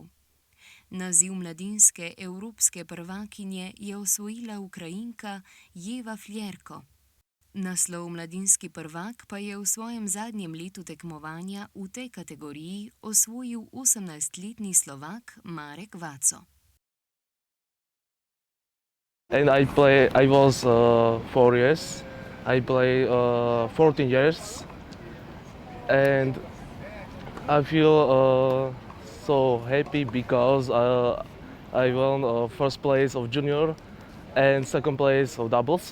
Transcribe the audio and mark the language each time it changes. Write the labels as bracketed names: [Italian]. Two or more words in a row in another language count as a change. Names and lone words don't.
[Slovenian] Naziv mladinske evropske prvakinje je osvojila Ukrajinka Eva Fljerko. Naslov mladinski prvak pa je v svojem zadnjem letu tekmovanja v tej kategoriji osvojil 18-letni Slovak Marek Vaco. [English] And I was 4 years. I play 14 years, and I feel so happy because I won first place of junior and second place of doubles.